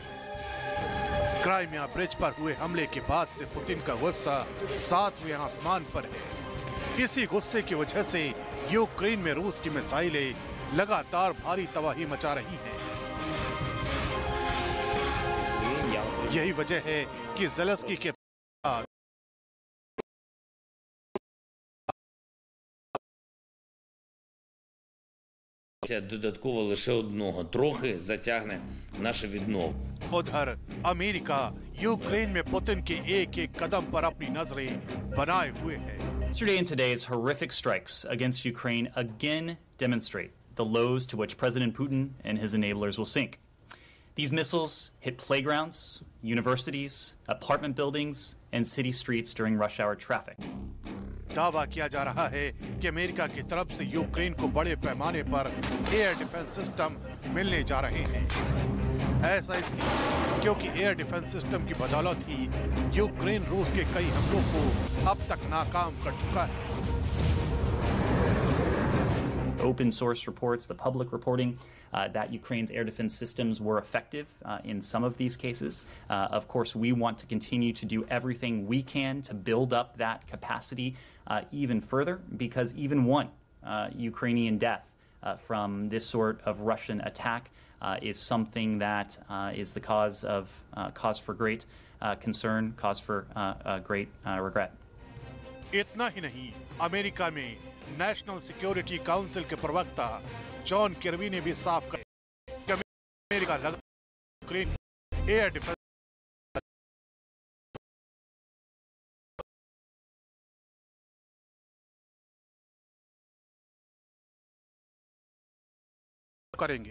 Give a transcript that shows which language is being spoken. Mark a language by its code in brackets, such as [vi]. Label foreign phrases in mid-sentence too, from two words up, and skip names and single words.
[hi] क्राइमिया ब्रिज पर हुए हमले के बाद से पुतिन का गुस्सा 7वें आसमान पर है। इसी गुस्से की वजह से यूक्रेन में रूस की मिसाइलें लगातार भारी तबाही मचा रही हैं। यही वजह है कि ज़ेलेंस्की के [uk] додатково лише одного трохи затягне наше відновлення. [hi] उधर अमेरिका यूक्रेन में पुतिन के एक एक कदम पर अपनी नजरें बनाए हुए है। [en] Yesterday and today's horrific strikes against Ukraine again demonstrate the lows to which President Putin and his enablers will sink. These missiles hit playgrounds, universities, apartment buildings, and city streets during rush hour traffic. [hi] दावा किया जा रहा है कि अमेरिका की तरफ से यूक्रेन को बड़े पैमाने पर [en] air defense system [hi] मिलने जा रहे हैं। ऐसा इसलिए क्योंकि [en] air defense system [hi] की बदौलत ही यूक्रेन रूस के कई हमलों को अब तक नाकाम कर चुका है। [en] Open source reports, the public reporting that Ukraine's air defense systems were effective in some of these cases. Of course, we want to continue to do everything we can to build up that capacity even further, because even one Ukrainian death from this sort of Russian attack is something that is the cause for great concern, cause for great regret. [hi] इतना ही नहीं, अमेरिका में नेशनल सिक्योरिटी काउंसिल के प्रवक्ता जॉन किर्बी ने भी साफ कर कि अमेरिका यूक्रेन [en] air defense [hi] करेंगे।